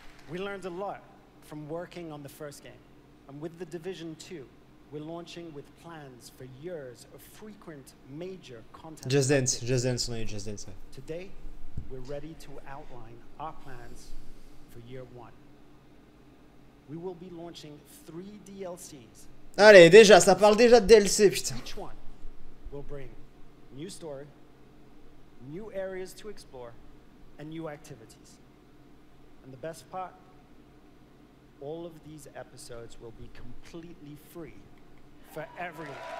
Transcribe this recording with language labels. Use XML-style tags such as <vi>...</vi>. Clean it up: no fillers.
<en>We learned a lot from working on the first game. And with the Division 2, we're launching with plans for years of frequent major content.</en> <fr>Just Dance, on a eu Just Dance.</fr> <en>Today, we're ready to outline our plans for year 1. We will be launching 3 DLCs.</en> <fr>Allez, déjà, ça parle déjà de DLC, putain.</fr> <en>Each one will bring new story, new areas to explore, and new activities. And the best part, all of these episodes will be completely free for everyone.</en>